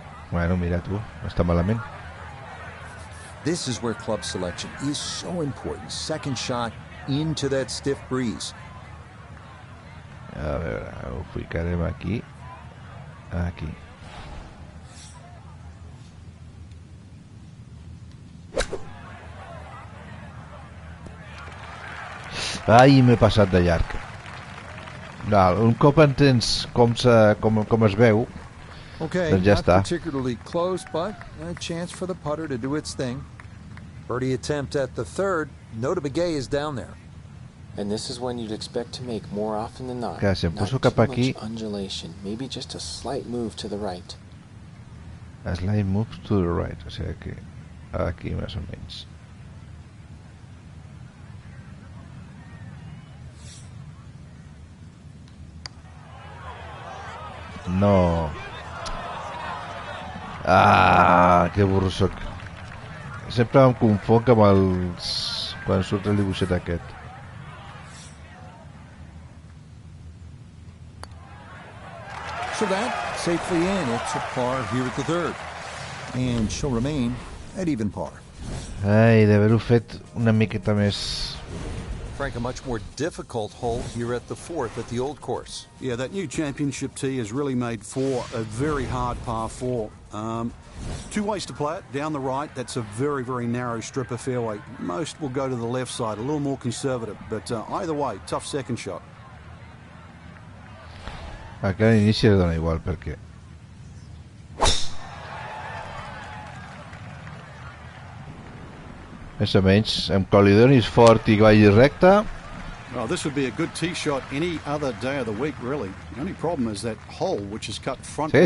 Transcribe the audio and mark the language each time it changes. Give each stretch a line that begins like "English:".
Catalan: Bueno, mira tu, no està malament.
English: This is where club selection is so important. Second shot into that stiff breeze.
Catalan: A veure, ho ficarem aquí. Aquí. Ai, m'he passat de llarg. Un cop entens com es veu, doncs ja està.
English: Particularly close, but a chance for the putter to do its thing. Birdie attempt at the 3rd. Nota Begay is down there. And this is one you'd expect to make more often than not.
Catalan: Clar, si em poso cap aquí...
English: undulation, maybe just a slight move to the right. A slight move to the right,
Catalan: o sigui que aquí més o menys. No. Ah, que burro soc. Sempre em confonc amb els... quan surt el dibuixet aquest.
English: So that safely in. It's a par here at the 3rd. And she'll remain at even par. Ai, d'haver-ho fet una miqueta més Frank, a much more difficult hole here at the 4th at the old course. Yeah, that new championship tee has really made 4 a very hard par 4. 2 ways to play it. Down the right, that's a very, very narrow strip of fairway. Most will go to the left side, a little more conservative. But either way, tough second shot.
Catalan: Aquí a l'inici es dona igual, perquè... Més o menys, amb que li donis fort i vagi recte...
English: Oh, this would be a good tee shot any other day of the week, really. The only problem is that hole, which is cut front right